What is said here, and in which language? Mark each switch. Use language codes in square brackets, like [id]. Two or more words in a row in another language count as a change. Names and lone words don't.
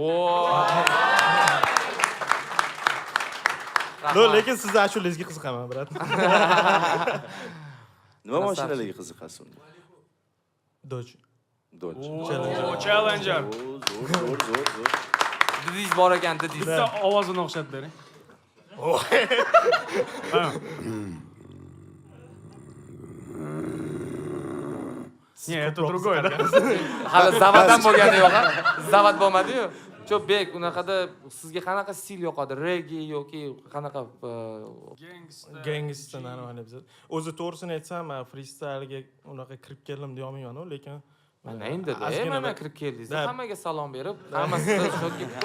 [uz] Lekin sizni ashulangizga qiziqaman, brat. Nima mashinalarga qiziqasiz unda? Dodge. Challenger. Zo'r. Didiz bor ekan, didiz. Bitta ovozini o'xshatib bering. [ru] Не, это другой, да? [uz] Hali zavatdan bo'lgani yo'q, ha? Zavat bo'lmadi-yu. Cho Bek, unaqada sizga qanaqa stil yoqadi? Reggae yoki qanaqa Gangsta normal biz. O'zi to'g'risini aytsam, men freestylga unaqa kirib keldim deyolmayman-ku, lekin mana endi mana kirib keldingiz. Hammaga salom berib, hammasi shok ketdi.